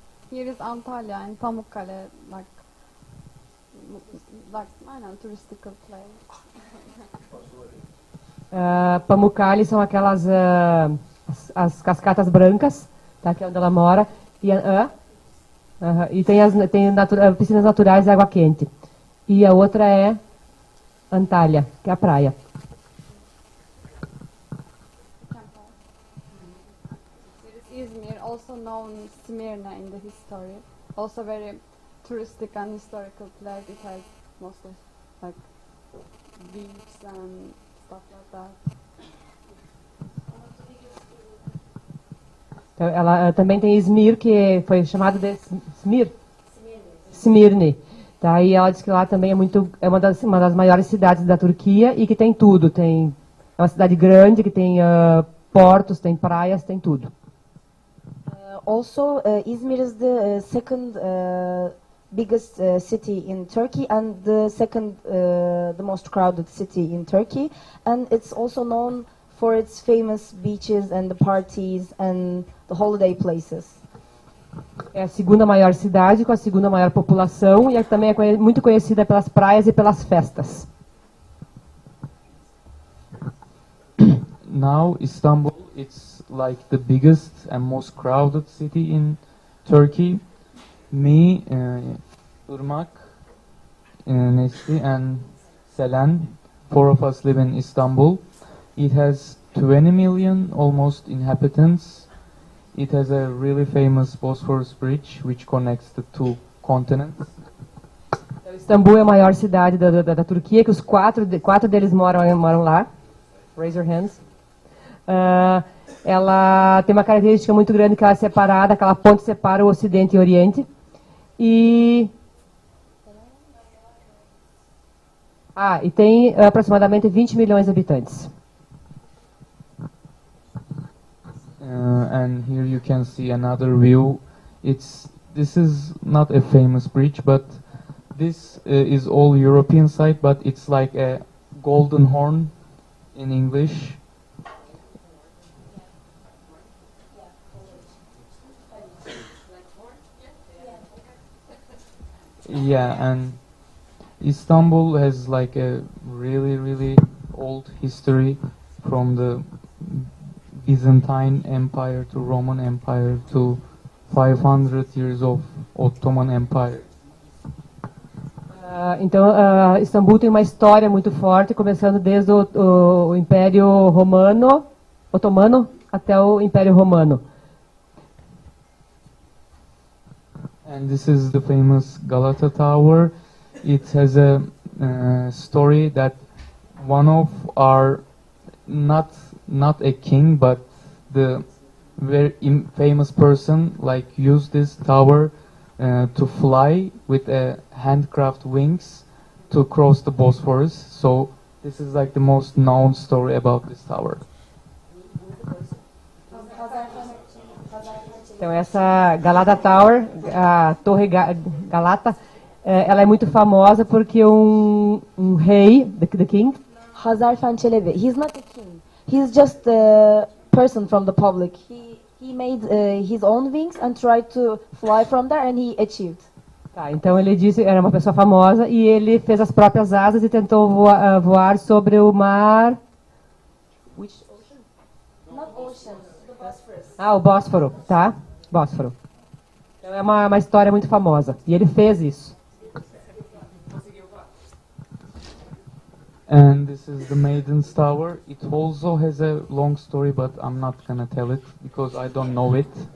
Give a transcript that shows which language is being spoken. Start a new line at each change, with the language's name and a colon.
English: Here is Antalya and Pamukkale, like I know, touristical place.
Portuguese: Pamukkale são aquelas as cascatas brancas, tá? Que é onde ela mora. E tem piscinas naturais de água quente. E a outra é Antalya, que é a praia.
English: Here is Izmir, also known Smyrna in the history. Also very touristic and historical place. It has most of like beach and stuff like that.
Portuguese: Então, ela também tem Izmir, que foi chamado de Smirne. Tá? E ela diz que lá também é uma das maiores cidades da Turquia e que tem tudo. É uma cidade grande, que tem portos, tem praias, tem tudo.
English: Also, Izmir is the second biggest city in Turkey and the second the most crowded city in Turkey. And it's also known for its famous beaches and the parties and the holiday places.
Portuguese: É a segunda maior cidade, com a segunda maior população, e também é muito conhecida pelas praias e pelas festas.
English: Now Istanbul, it's like the biggest and most crowded city in Turkey. Me, Irmak, Nesli and Selen, four of us live in Istanbul. It has 20 million almost inhabitants. It has a really famous Bosphorus bridge which connects the two continents.
Portuguese: Istambul é a maior cidade da Turquia, que os quatro deles moram lá.
English: Raise your hands.
Portuguese: Ela tem uma característica muito grande, que ela é separada, aquela ponte separa o Ocidente e o Oriente. E tem aproximadamente 20 milhões de habitantes.
English: And here you can see another view. This is not a famous bridge, but this is all European side, but it's like a golden horn in English. Yeah, and Istanbul has like a really old history, from the Byzantine Empire to Roman Empire to 500 years of Ottoman Empire.
Portuguese: Então, Istambul tem uma história muito forte, começando desde o Império Otomano até o Império Romano.
English: And this is the famous Galata Tower. It has a story that one of our not a king but the very famous person like used this tower to fly with handcraft wings to cross the Bosphorus. So this is like the most known story about this tower.
Portuguese: Então essa Galata Tower, a Torre Galata, ela é muito famosa porque um rei,
English: the king, Hazarfen Çelebi. He's not a king. He's just a person from the public. He made his own wings and tried to fly from there, and he achieved.
Portuguese: Tá, então ele disse, era uma pessoa famosa e ele fez as próprias asas e tentou voar sobre o mar.
English: Which ocean? Not ocean, the Bosphorus.
Portuguese: Ah, o Bósforo, tá? Bósforo. Então é uma história muito famosa. E ele fez isso.
English: And this is the Maiden's Tower. It also has a long story, but I'm not gonna tell it because I don't know it.